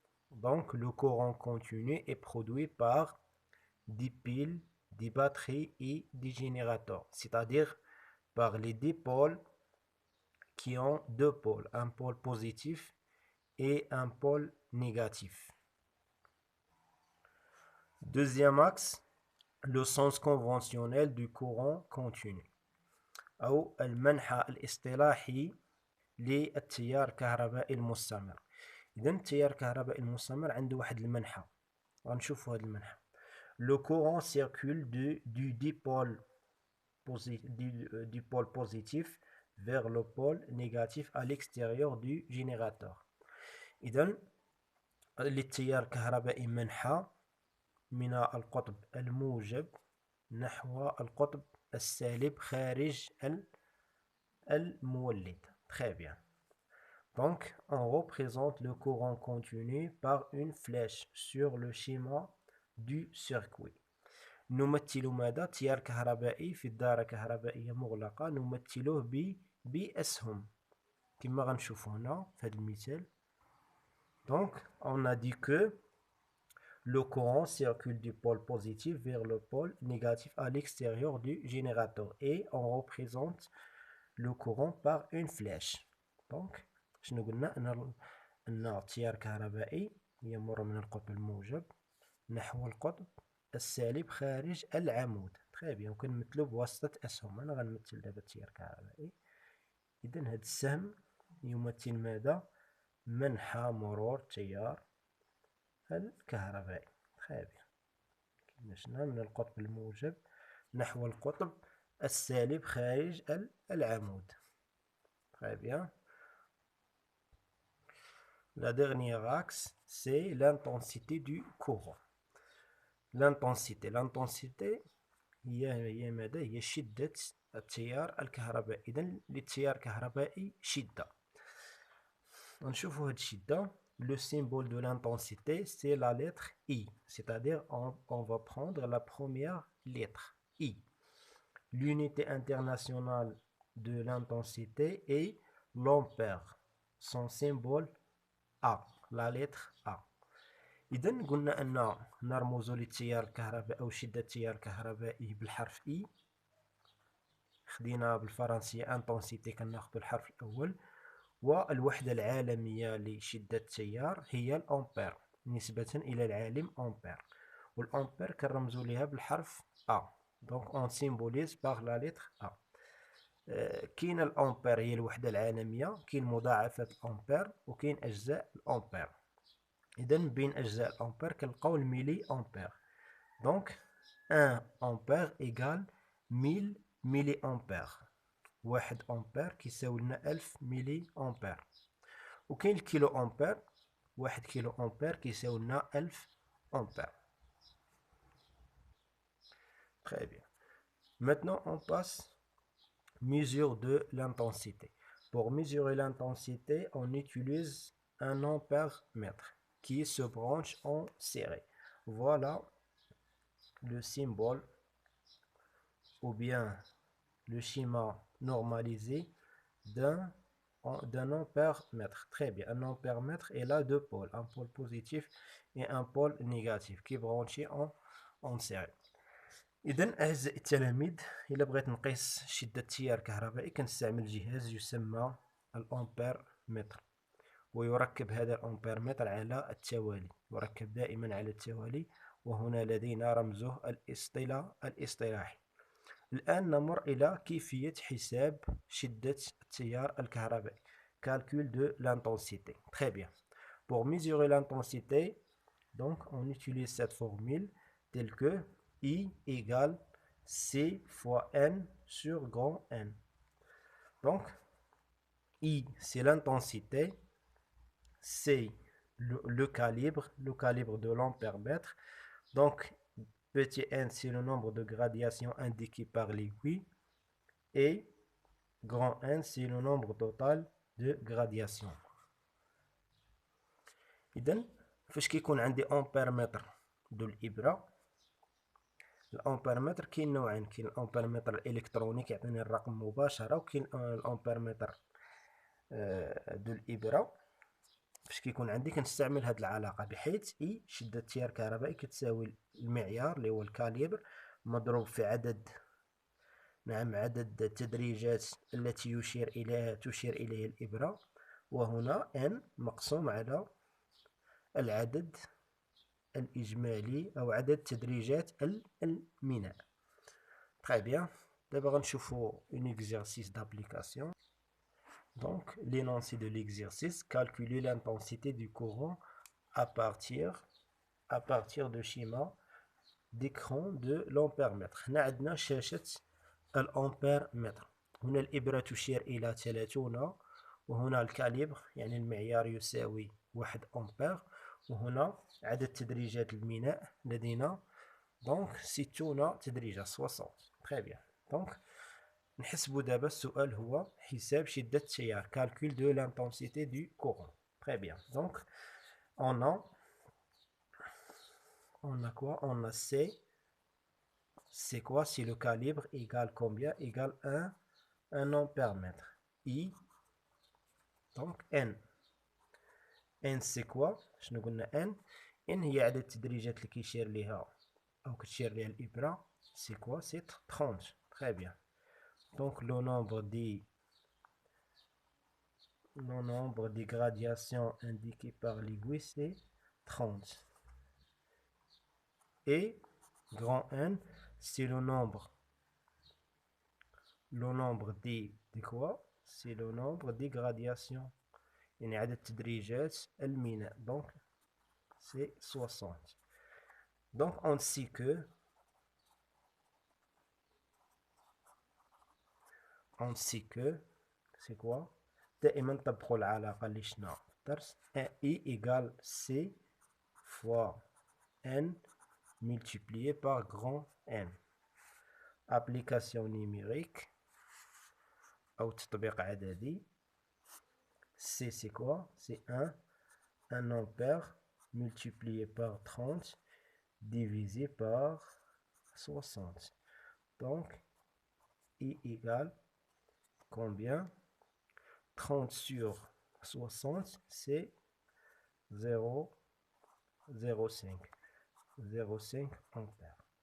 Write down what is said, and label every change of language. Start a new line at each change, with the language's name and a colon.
French: Donc, le courant continu est produit par des piles, des batteries et des générateurs, c'est-à-dire par les dipôles qui ont deux pôles, un pôle positif et un pôle négatif. Deuxième axe, le sens conventionnel du courant continu
Arabic: أو المنحى الاصطلاحي للتيار الكهربائي المستمر. إذا التيار الكهربائي المستمر عنده واحد المنحى، غنشوفوا هذا المنحى.
French: Le courant circule du dipôle positif vers le pôle négatif à l'extérieur du générateur.
Arabic: إذن للتيار الكهربائي منحى من القطب الموجب نحو القطب السالب خارج المولد.
French: Très bien. Donc, on représente le courant continu par une flèche sur le schéma du circuit.
Arabic: نمثل ماذا؟ تيار كهربائي في الدارة كهربائية مغلقة نمثله بأسهم كما غنشوفوا هنا في هذا المثال.
French: Donc, on a dit que le courant circule du pôle positif vers le pôle négatif à l'extérieur du générateur et on représente le courant par une flèche.
Arabic: Donc, شنو قلنا؟ أن التيار الكهربائي يمر من القطب الموجب نحو القطب السالب خارج العمود. تري بيان، وكنمثلو بواسطة أسهم. أنا غنمثل دابا التيار الكهربائي. إذا هذا السهم يمثل ماذا؟ منحى مرور التيار الكهربائي. تري بيان، كيفاش من القطب الموجب نحو القطب السالب خارج العمود.
French: تري بيان. La dernière axe, c'est l'intensité du courant.
Arabic: L'intensité هي ماذا؟ هي شدة التيار الكهربائي. إذا للتيار الكهربائي شدة. نشوفوا هاد الشدة.
French: Le symbole de l'intensité, c'est la lettre I. C'est-à-dire, on va prendre la première lettre I. L'unité internationale de l'intensité est l'ampère. Son symbole A, la lettre A.
Arabic: إذا قلنا أن نرمز للتيار الكهربائي أو شدة التيار الكهربائي بالحرف I. خدينا بالفرنسية انتونسيتي كناخدو الحرف الأول، والوحدة العالمية لشدة التيار هي الأمبير نسبة إلى العالم أمبير، والأمبير كنرمزو ليها بالحرف A.
French: Donc on symbolise par la lettre A.
Arabic: كاين الأمبير هي الوحدة العالمية، كاين مضاعفات الأمبير وكاين أجزاء الأمبير. إذا بين أجزاء الأمبير كنلقاو الميلي أمبير. دونك 1 أمبير إيكال 1000 ميلي أمبير. 1 أمبير كيساوي لنا 1000 ميلي أمبير. وكاين الكيلو أمبير، 1 كيلو أمبير كيساوي لنا 1000 أمبير.
French: Très bien. Maintenant on passe mesure de l'intensité. Pour mesurer l'intensité, on utilise un ampère-mètre qui se branche en série. Voilà le symbole ou bien le schéma normalisé d'un ampère-mètre. Très bien, un ampère-mètre est là deux pôles, un pôle positif et un pôle négatif qui est branché en série.
Arabic: إذا أعزائي التلاميذ، إلا بغيت نقيس شدة التيار الكهربائي كنستعمل جهاز يسمى الأمبير متر، ويركب هذا الأمبير متر على التوالي، يركب دائما على التوالي، وهنا لدينا رمزه الاصطلاحي. الآن نمر إلى كيفية حساب شدة التيار الكهربائي.
French: Calcul de l'intensité. Très bien. Pour mesurer l'intensité, donc on utilise cette formule telle que I égale C fois N sur grand N. Donc, I, c'est l'intensité, C, le calibre de l'ampère-mètre. Donc, petit n, c'est le nombre de gradations indiqué par l'aiguille. Et grand N, c'est le nombre total de gradations.
Arabic: إذن فاش كيكون عندي أمبيرمتر دو الإبرة، الأمبيرمتر كاين نوعين، كاين الأمبيرمتر الإلكتروني كيعطيني الرقم مباشرة، وكاين الأمبيرمتر دو الإبرة. فاش كيكون عندي كنستعمل هاد العلاقة، بحيث شدة التيار الكهربائي كتساوي المعيار اللي هو الكاليبر مضروب في عدد التدريجات التي تشير إليها الإبرة، وهنا n مقسوم على العدد الإجمالي أو عدد تدريجات الميناء.
French: Très bien.
Arabic: دابا غنشوفو
French: un exercice d'application. Donc, l'énoncé de l'exercice: calculer l'intensité du courant à partir de schéma d'écran de l'ampère-mètre.
Arabic: هنا عندنا شاشة الأمبير-متر. هنا الإبرة تشير إلى 30، وهنا الكاليبر يعني المعيار يساوي 1 أمبير، وهنا عدد تدريجات الميناء لدينا دونك 60 تدريجة 60. تري بيان. دونك نحسبوا دابا السؤال هو حساب شدة التيار،
French: calcul de l'intensité du courant. Très bien. Donc on a quoi? On a C. C'est quoi? Si le calibre égale combien? Égale 1 ampère-mètre. I. Donc N. N c'est quoi?
Arabic: شنو قلنا N؟ N هي عدد التدريجات اللي كيشير ليها أو كتشير ليها الإبرة.
French: C'est quoi? C'est 30. Très bien. Donc le nombre des gradations indiquées par l'aiguille, c'est 30. Et grand N, c'est le nombre des quoi? C'est le nombre des gradations.
Arabic: يعني عدد تدريجات الميناء.
French: Donc c'est 60. Donc on sait que c'est quoi؟
Arabic: دائما طبقوا العلاقة اللي شفنا في الدرس.
French: I égale C fois N multiplié par grand N. Application numérique
Arabic: أو تطبيق عددي.
French: C c'est quoi? C'est 1 ampère multiplié par 30 divisé par 60. Donc I égale combien? 30 sur 60, c'est 0,05 ampères.